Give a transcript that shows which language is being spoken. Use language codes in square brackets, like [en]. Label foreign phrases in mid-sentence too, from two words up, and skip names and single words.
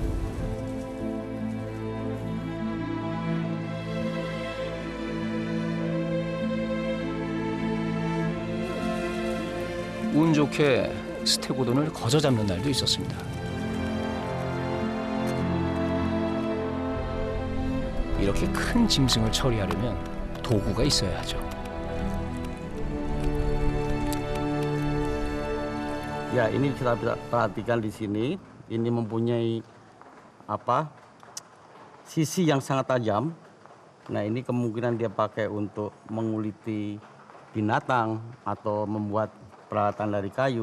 [ko] 운 좋게 스테고돈을 거저 잡는 날도 있었습니다. 이렇게 큰 짐승을 처리하려면 도구가 있어야 하죠. [id] Ya, ini kita perhatikan di sini. Ini mempunyai sisi yang sangat tajam. Nah, ini kemungkinan dia pakai untuk menguliti binatang atau membuat peralatan dari kayu.